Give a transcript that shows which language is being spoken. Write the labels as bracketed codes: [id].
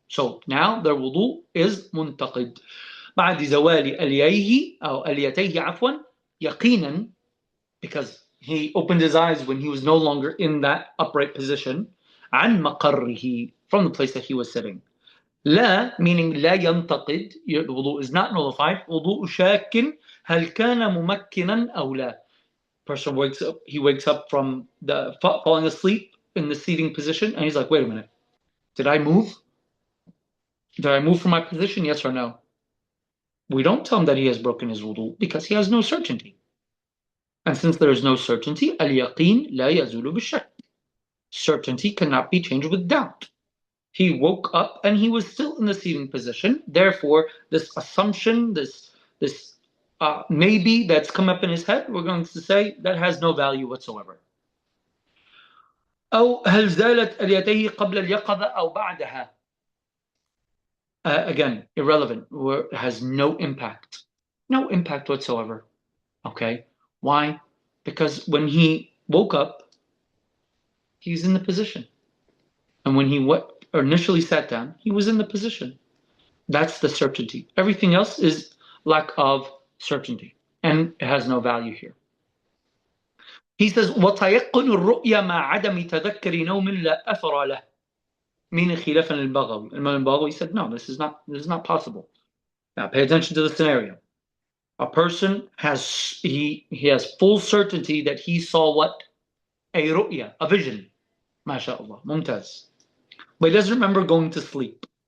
[en] So now their wudu is muntaqid. [ar] بعد زوال ألييه أو أليتيه عفوا يقينا, [en] because he opened his eyes when he was no longer in that upright position. [ar] عن مقره, [en] from the place that he was sitting. لا, meaning [ar] لا ينتقد, [en] the wudu is not nullified. [ar] وضوء شاك هل كان ممكنا أو لا. [en] Person wakes up from the falling asleep in the seating position, and he's like, wait a minute, did I move? Did I move from my position? Yes or no? We don't tell him that he has broken his wudu because he has no certainty. And since there is no certainty, [ar] al-yaqeen la yazulu bishak. [en] Certainty cannot be changed with doubt. He woke up and he was still in the seating position. Therefore, this assumption, this maybe that's come up in his head, we're going to say that has no value whatsoever. [ar] أو هل زالت اليتيه قبل اليقظة أو بعدها. [en] Again, irrelevant, has no impact. No impact whatsoever. Okay? Why? Because when he woke up, he's in the position. And when he initially sat down, he was in the position. That's the certainty. Everything else is lack of certainty. And it has no value here. He says, [ar] وَتَيَقُّنُ الرُّؤْيَا مَا عَدَمِ تَذَكَّرِ نَوْمٍ لَا أَثَرَ لَهُ. Meaning خلافا للبغوي. [en] Imam al-Baghawi said, no, this is not possible. Now pay attention to the scenario. A person has has full certainty that he saw what? A ru'ya, a vision. MashaAllah, mumtaz. But he doesn't remember going to sleep.